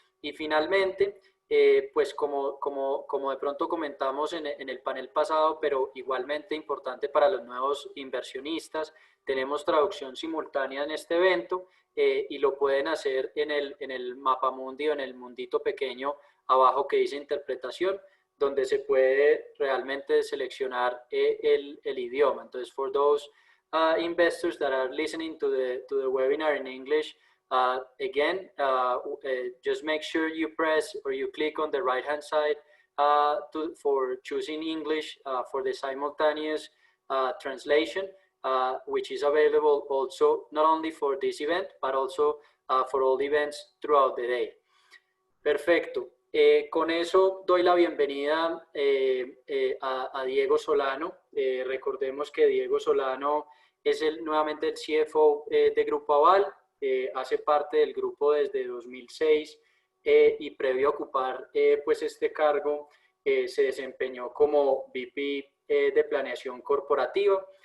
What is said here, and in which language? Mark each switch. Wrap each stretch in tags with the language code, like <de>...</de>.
<es>Y finalmente, pues como de pronto comentamos en el panel pasado, pero igualmente importante para los nuevos inversionistas, tenemos traducción simultánea en este evento y lo pueden hacer en el mapamundi o en el mundito pequeño abajo que dice interpretación, donde se puede realmente seleccionar el idioma. Entonces,</es> <en>for those investors that are listening to the webinar in English, again, just make sure you press or you click on the right-hand side for choosing English for the simultaneous translation, which is available also not only for this event, but also for all events throughout the day.</en> <es>Perfecto. Con eso doy la bienvenida a Diego Solano. Recordemos que Diego Solano es nuevamente el CFO de Grupo Aval, hace parte del grupo desde 2006 y previo a ocupar pues este cargo se desempeñó como VP de Planeación Corporativa.</es>